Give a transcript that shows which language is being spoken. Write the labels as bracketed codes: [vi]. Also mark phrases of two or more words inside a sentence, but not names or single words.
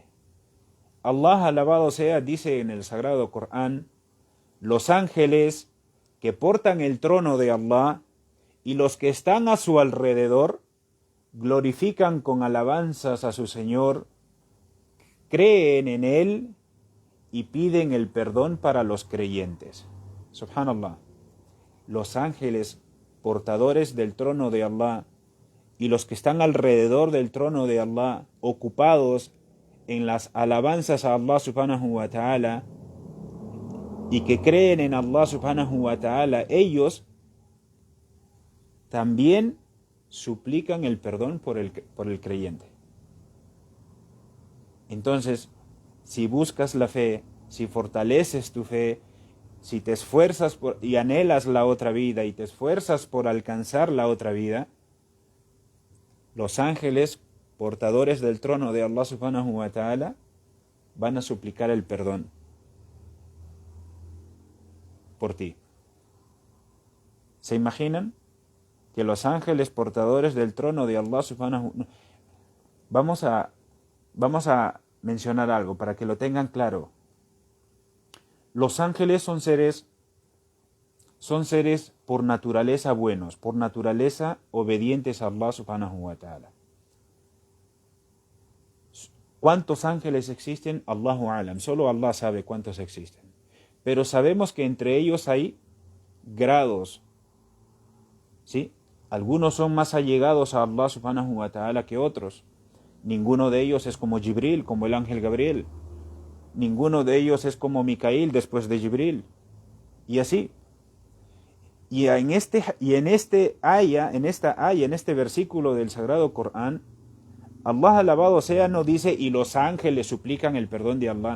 [es] Allah alabado sea, dice en el Sagrado Corán, los ángeles que portan el trono de Allah y los que están a su alrededor glorifican con alabanzas a su Señor, creen en Él y piden el perdón para los creyentes. Subhanallah. Los ángeles portadores del trono de Allah, y los que están alrededor del trono de Allah, ocupados en las alabanzas a Allah [ar] سبحانه وتعالى, [es] y que creen en Allah [ar] سبحانه وتعالى, [es] ellos también suplican el perdón por el creyente. Entonces, si buscas la fe, si fortaleces tu fe, si te esfuerzas y anhelas la otra vida y te esfuerzas por alcanzar la otra vida, los ángeles portadores del trono de Allah [ar] سبحانه وتعالى [es] van a suplicar el perdón por ti. ¿Se imaginan que los ángeles portadores del trono de Allah [ar] سبحانه وتعالى... [es] Vamos a mencionar algo para que lo tengan claro. Los ángeles son seres por naturaleza buenos, por naturaleza obedientes a Allah [ar] سبحانه وتعالى. [es] ¿Cuántos ángeles existen? [ar] الله أعلم, [es] solo Allah sabe cuántos existen. Pero sabemos que entre ellos hay grados, ¿sí? Algunos son más allegados a Allah [ar] سبحانه وتعالى [es] que otros. Ninguno de ellos es como Jibril, como el ángel Gabriel. Ninguno de ellos es como Micail después de Jibril. Y así. Y en este versículo del Sagrado Corán, Allah alabado sea no dice y los ángeles suplican el perdón de Allah.